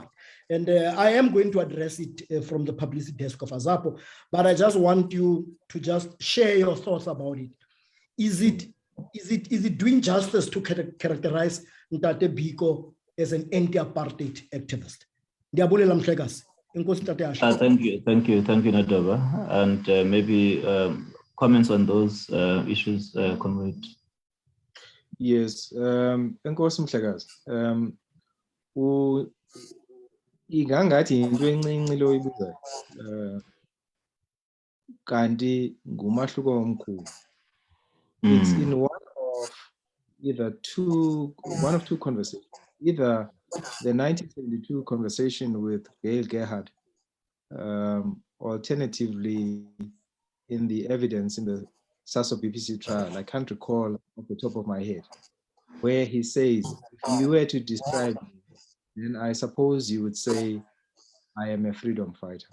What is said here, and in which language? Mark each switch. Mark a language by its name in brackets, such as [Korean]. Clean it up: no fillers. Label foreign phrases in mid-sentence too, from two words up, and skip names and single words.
[English] And I am going to address it from the publicity desk of AZAPO, but I just want you to just share your thoughts about it. Is it doing justice to characterize Ntate Biko as an anti-apartheid activist? [Xhosa] Ndiyabulela Mhlekazi. Nkosinathi Ashe. [English] Thank you, Nadova. And maybe comments on those issues, Comrade. Yes, [Xhosa] Enkosi Mhlekazi. Igangathi into encinci lo ibuzayo. Kanti ngumahluko omkhulu. [English] It's in one of two conversations. Either the 1972 conversation with Gail Gerhardt, alternatively in the evidence in the SASO BBC trial, I can't recall off the top of my head, where he says, if you were to describe me, then I suppose you would say I am a freedom fighter.